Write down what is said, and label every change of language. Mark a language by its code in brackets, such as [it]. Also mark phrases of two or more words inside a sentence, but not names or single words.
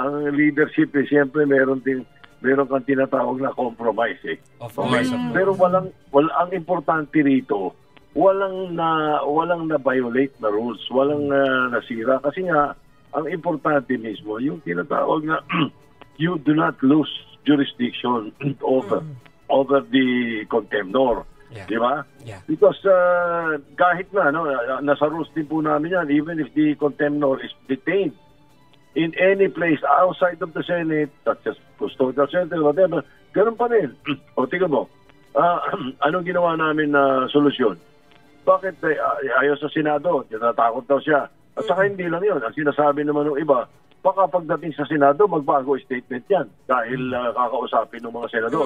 [tl] Ang leadership siyempre meron kang tinatawag na compromise [en] Of course. [tl] Pero ang importante rito, walang na-violate na rules, walang nasira. Kasi nga, ang importante mismo, yung tinatawag na [en] you do not lose jurisdiction over the contemnor. [tl] Yeah. Di ba? Yeah. Because kahit na, nasa rules din po namin yan, [en] even if the contemnor is detained in any place outside of the Senate, such as custodial center, whatever, [tl] ganun pa rin. O, tingnan mo, anong ginawa namin na solusyon? Bakit ayaw sa Senado? Tinatakot daw siya. At saka hindi lang yun. Ang sinasabi naman ng iba, baka pagdating sa Senado, magbago statement yan dahil kakausapin ng mga senador.